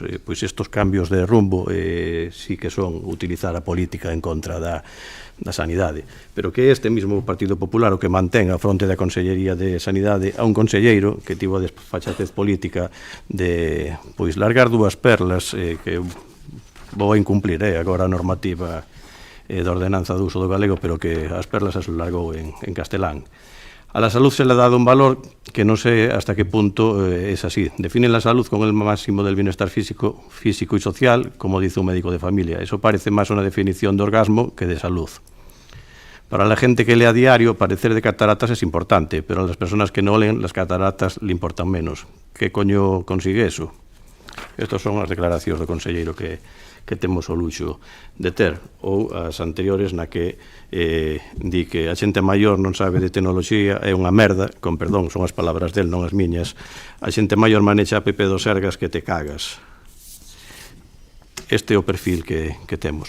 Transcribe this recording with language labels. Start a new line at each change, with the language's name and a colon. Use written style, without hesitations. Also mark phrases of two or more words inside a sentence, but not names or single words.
Galician: Pois estos cambios de rumbo sí que son utilizar a política en contra da sanidade, pero que este mesmo Partido Popular o que mantén a fronte da Consellería de Sanidade a un conselleiro que tivo a desfachatez política de pois largar dúas perlas que vou a incumplir agora a normativa da ordenanza do uso do galego, pero que as perlas as largou en castelán.
Spanish: A la salud se le ha dado un valor que no sé hasta qué punto es así. Define la salud con el máximo del bienestar físico y social, como dice un médico de familia. Eso parece más una definición de orgasmo que de salud. Para la gente que lee a diario, padecer de cataratas es importante, pero a las personas que no leen, las cataratas le importan menos. ¿Qué coño consigue eso?
Galician: Estas son as declaracións do conselleiro que temos o luxo de ter, ou as anteriores na que di que a xente maior non sabe de tecnoloxía, é unha merda, con perdón, son as palabras del, non as miñas. A xente maior manexa a PP dos Sergas que te cagas. Este é o perfil que temos.